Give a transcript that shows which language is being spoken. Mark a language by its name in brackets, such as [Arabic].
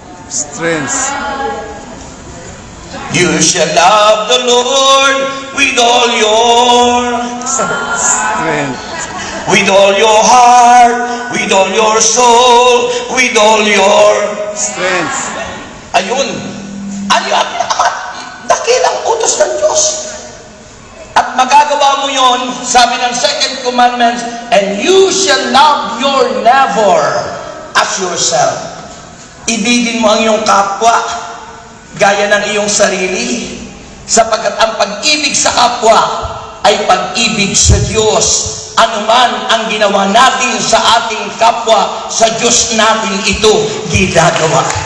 [English] strength. You shall love the Lord with all your Strength. with all your heart, with all your soul, with all your Strength. [Filipino] ayun. Ano yung dakilang utos ng Diyos? At magagawa mo yon, sabi ng second commandment, [English] and you shall love your neighbor as yourself. [Filipino] Ibigin mo ang iyong kapwa gaya ng iyong sarili, sapagkat ang pag-ibig sa kapwa ay pag-ibig sa Diyos. Anuman ang ginawa natin sa ating kapwa, sa Diyos natin ito ginagawa.